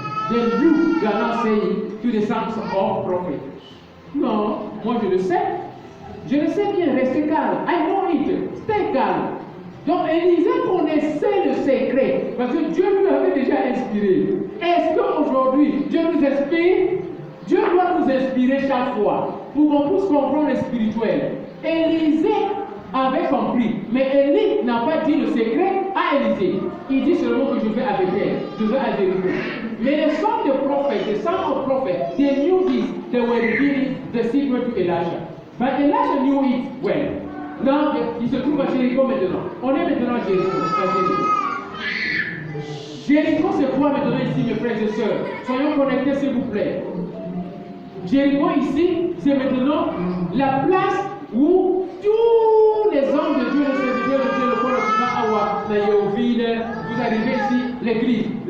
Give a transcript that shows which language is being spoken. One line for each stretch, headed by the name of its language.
English: Then you are not saying to the sons of prophets.
French: Non, moi je le sais. Je le sais bien, restez calme.
English: I know it. Stay calme.
French: Donc Élisée connaissait le secret parce que Dieu lui avait déjà inspiré. Est-ce qu'aujourd'hui Dieu nous inspire? Dieu doit nous inspirer chaque fois pour qu'on puisse comprendre le spirituel. Élisée avait compris, mais Élie n'a pas dit le secret à Élisée. Il dit seulement que je vais à Bethel, je vais à Jéricho. Mais les sons de prophètes,
English: les sons of prophets, they knew this. They were revealing the secret to Elijah. But Elijah knew it well.
French: Now, il se trouve à Jéricho maintenant. On est maintenant à Jéricho. Jéricho, c'est quoi maintenant ici, mes frères et sœurs? Soyons connectés, s'il vous plaît. Jéricho ici, c'est maintenant la place où tous les hommes de Dieu, les serviteurs de Dieu, le pôle de Awa, la Yéhovine, vous arrivez ici, l'église.